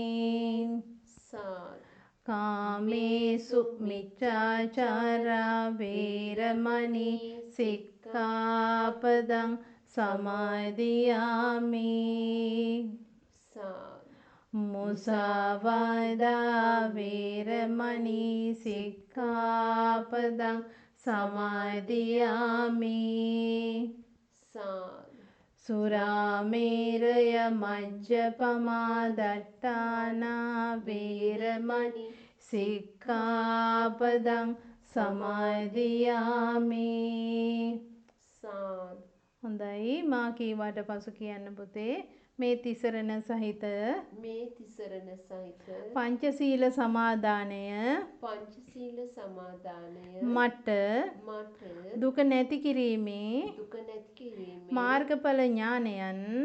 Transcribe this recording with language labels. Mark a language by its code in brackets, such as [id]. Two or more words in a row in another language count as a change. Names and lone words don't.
[pi] කාමේසු මිච්ඡාචාරා වේරමණී සික්ඛාපදං සමාදියාමි මුසාවාදා වේරමණී සික්ඛාපදං සමාදියාමි සුරාමේරය මජ්ජපමා දට්ඨානා වේරමණී සික්ඛාපදං සමාදියාමි [si] හොඳයි මා කීවට පසු කියන්න පුතේ මේ තිසරණ සහිත පංචශීල සමාදානය මට දුක නැති කිරීමේ මාර්ගඵල ඥානයන්